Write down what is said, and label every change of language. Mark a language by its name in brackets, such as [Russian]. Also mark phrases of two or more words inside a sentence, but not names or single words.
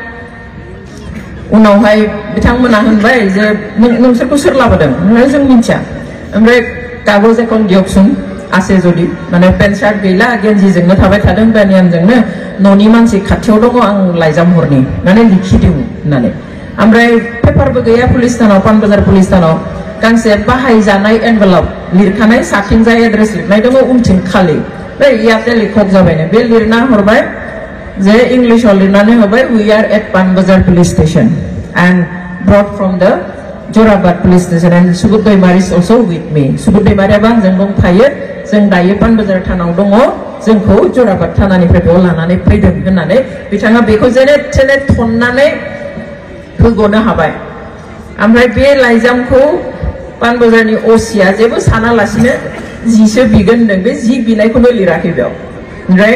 [Bodo] उनावहाय बिथांमोना होनबाय जे नोंसोरखौ सोर लाबोदों जों मिन्थिया ओमफ्राय कागज [Assamese] এখন দিয়কচোন আছে [Bodo] जुदि माने [English] pant shirt [Bodo] गैला गेन्जिजोंनो थाबाय थादों बेनियानजोंनो न'नि मानसि खाथियाव दङ आं लाइजाम हरनि माने लिखिदों होननानै ओमफ्राय पेपारबो गैया पुलिस थानाव पानबाजार पुलिस थानाव गांसे बाहायजानाय एनभेलप लिरखानाय साथिंजाय एड्रेस लिरनाय दङ उनथिं खालि इयाते लिखक जाबायनो बे लिरना हरबाय जे इंलिशाव लिरनानै हरबाय [English] we are at Panbazar police station and brought from the Jarabad police station and Subud Daimari is also with me [Bodo] सुबुद दैमारियाबो आंजों दंफायो जों दायो पानबाजार थानाव दङ जोंखौ जराबाद थानानिफ्राय बेयाव लानानै फैदों होननानै बिथाङा बेखौ जेने थेने थननानै होग'नो हाबाय ओमफ्राय बे लाइजामखौ पानबाजारनि ओसिया जेबो सानालासिनो जिसो बिगोन होनदों बे जि बिनायखौनो लिराखै बेयाव ओमफ्राय